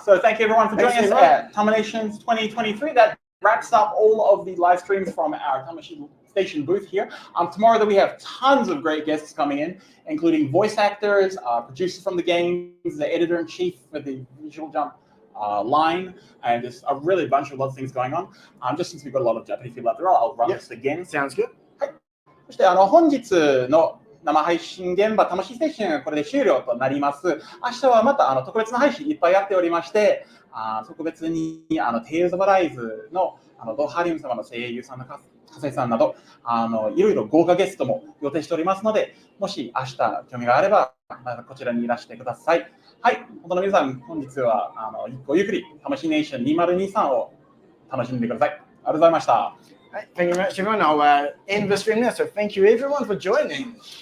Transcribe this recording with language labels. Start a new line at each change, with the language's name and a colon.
English: So thank you everyone for joining us at Tamashii Nations 2023. That wraps up all of the live streams from our Tamashii Station booth here. Tomorrow we have tons of great guests coming in, including voice actors, producers from the games, the editor-in-chief for the Visual Jump line, and just a really bunch of lots of things going on. Just since we've got a lot of Japanese people after all, I'll run this again. Sounds good.
Japanese: はい。そして本日の生配信現場、魂ステーションこれで終了となります。明日はまた特別な配信いっぱいやっておりまして、特別にTales of Arise のドハリウム様の声優さんの笠井さんなどいろいろ豪華ゲストも予定しておりますので、もし明日興味があればまたこちらにいらしてください。はい、本当の皆さん本日はごゆっくり魂ネーション2023を楽しんでください。ありがとうございました。
English: Thank you very much, everyone. I'll end the stream now. So thank you, everyone, for joining.